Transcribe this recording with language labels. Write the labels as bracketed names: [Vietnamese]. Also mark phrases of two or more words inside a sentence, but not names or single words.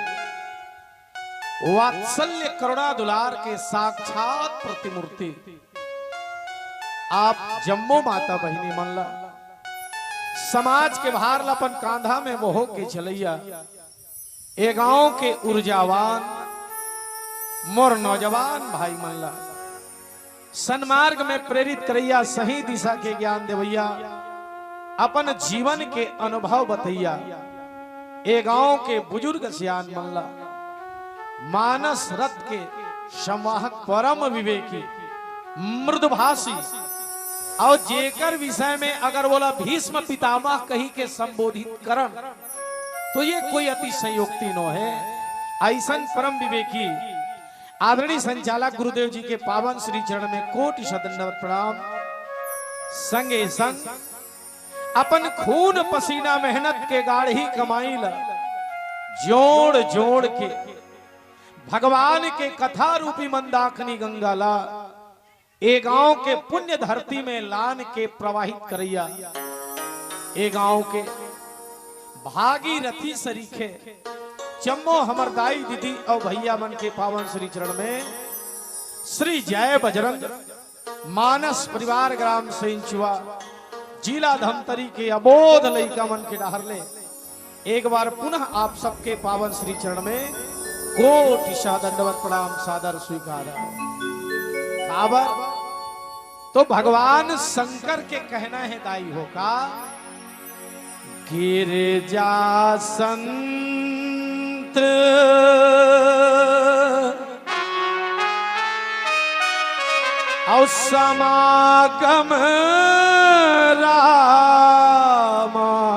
[Chhattisgarhi] वात्सल्य करुणा दुलार के साक्षात प्रतिमूर्ति आप जम्मो माता बहिनी मनला समाज के भार लपन कांधा में मोह के चलैया ए गांव के ऊर्जावान मोर नौजवान भाई मनला सन्मार्ग में प्रेरित करैया सही दिशा के ज्ञान देवैया अपन जीवन के अनुभव बतैया ए गांव के बुजुर्ग सियान मनला मानस रथ के संवाहक परम विवेकी मृदुभाषी और जेकर विषय में अगर बोला भीष्म पितामह कही के संबोधित करन तो ये कोई अतिशयोक्ति नो है। ऐसन परम विवेकी आदरणीय संचालक गुरुदेव जी के पावन श्री चरण में कोटि शतदंडवत प्रणाम। संगे संग अपन खून पसीना मेहनत के गाढ़ी कमाई ला जोड़ जोड़ के भगवान के कथा रूपी मंदाकिनी गंगा ला ए गांव के पुण्य धरती में लान के प्रवाहित करैया ए गांव के भागीरथी सरीखे चम्मो हमर दाई दीदी और भैया मन के पावन श्री चरण में श्री जय बजरंग मानस परिवार ग्राम सेंचुआ जिला धमतरी के अबोध लइका मन के डहर ले एक बार पुनः आप सबके पावन श्री चरण में कोटि दंडवत प्रणाम सादर स्वीकार। काबर तो भगवान शंकर के कहना है दाई हो का गिरजा संत और समागम रामा